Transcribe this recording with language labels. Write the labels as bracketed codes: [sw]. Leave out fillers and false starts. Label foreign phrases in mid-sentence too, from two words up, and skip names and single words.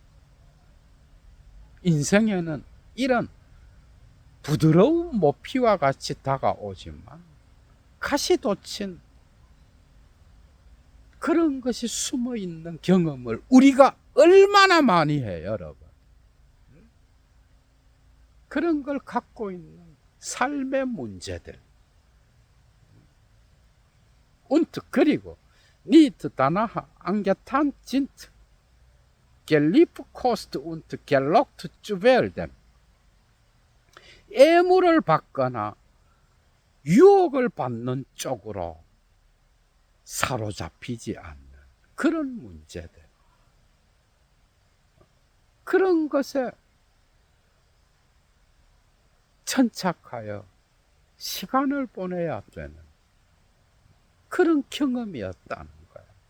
[ko] 인생에는 이런 부드러운 모피와 같이 다가오지만 가시 돋친 그런 것이 숨어 있는 경험을 우리가 얼마나 많이 해요, 여러분. 그런 걸 갖고 있는 삶의 문제들. [de] Und 그리고 nicht danach angetan sind, gelibkost und gelockt zu werden. [ko] 애무를 받거나 유혹을 받는 쪽으로 사로잡히지 않는 그런 문제들, 그런 것에 천착하여 시간을 보내야 되는 그런 경험이었다는 거야.